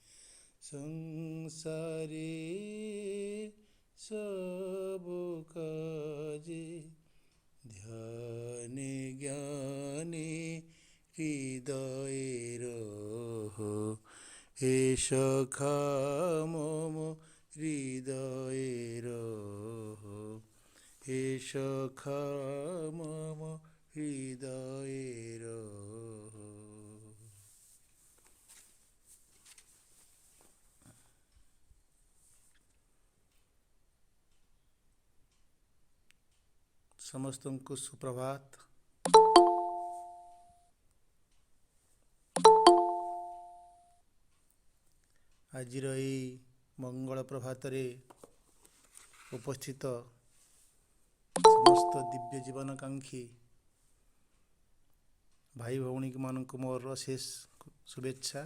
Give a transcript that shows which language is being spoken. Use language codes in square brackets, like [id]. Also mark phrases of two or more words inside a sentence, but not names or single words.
[bn] সংসারে সব কাজে ধ্যানে জ্ঞানে হৃদয়ের হে সখা মম হৃদয়ের হে সখা মম হৃদয়ের। [or] ସମସ୍ତଙ୍କୁ ସୁପ୍ରଭାତ। ଆଜିର ଏହି ମଙ୍ଗଳ ପ୍ରଭାତରେ ଉପସ୍ଥିତ ସମସ୍ତ ଦିବ୍ୟ ଜୀବନକାଂକ୍ଷୀ ଭାଇ ଭଉଣୀମାନଙ୍କୁ ମୋର ଅଶେଷ ଶୁଭେଚ୍ଛା।